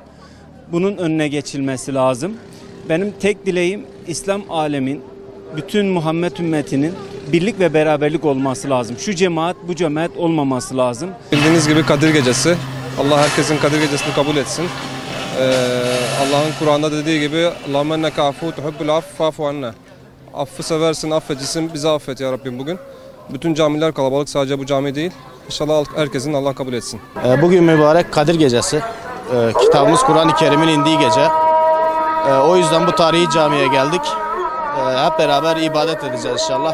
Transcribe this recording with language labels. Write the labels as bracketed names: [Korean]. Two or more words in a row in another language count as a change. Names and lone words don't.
[Turkish] Bunun önüne geçilmesi lazım. Benim tek dileğim İslam alemin, bütün Muhammed ümmetinin birlik ve beraberlik olması lazım. Şu cemaat, bu cemaat olmaması lazım. Bildiğiniz gibi Kadir Gecesi. Allah herkesin Kadir Gecesi'ni kabul etsin. Allah'ın Kur'an'da dediği gibi [Arabic] اللهم إنك عفو تحب العفو فاعف عنا. [Turkish] Affı seversin, affeticisin, bizi affet ya Rabbim bugün. Bütün camiler kalabalık, sadece bu cami değil. İnşallah herkesin Allah kabul etsin. Bugün mübarek Kadir Gecesi. Kitabımız Kur'an-ı Kerim'in indiği gece. O yüzden bu tarihi camiye geldik. Hep beraber ibadet edeceğiz inşallah.